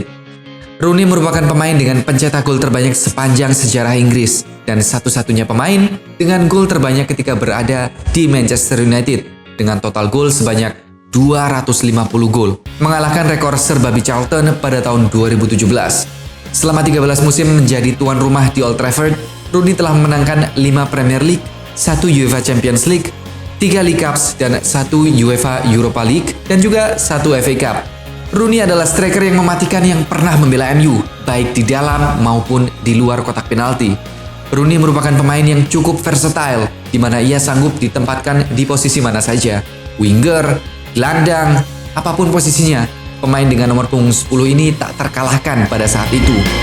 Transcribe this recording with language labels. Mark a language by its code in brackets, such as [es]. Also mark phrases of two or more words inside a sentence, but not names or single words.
[id] Rooney merupakan pemain dengan pencetak gol terbanyak sepanjang sejarah Inggris dan satu-satunya pemain dengan gol terbanyak ketika berada di Manchester United dengan total gol sebanyak 250 gol, mengalahkan rekor Sir Bobby Charlton pada tahun 2017. Selama 13 musim menjadi tuan rumah di Old Trafford, Rooney telah memenangkan 5 Premier League, 1 UEFA Champions League, 3 League Cups, dan 1 UEFA Europa League, dan juga 1 FA Cup. Rooney adalah striker yang mematikan yang pernah membela MU, baik di dalam maupun di luar kotak penalti. Rooney merupakan pemain yang cukup versatile, di mana ia sanggup ditempatkan di posisi mana saja. Winger, gelandang, apapun posisinya, pemain dengan nomor punggung 10 ini tak terkalahkan pada saat itu.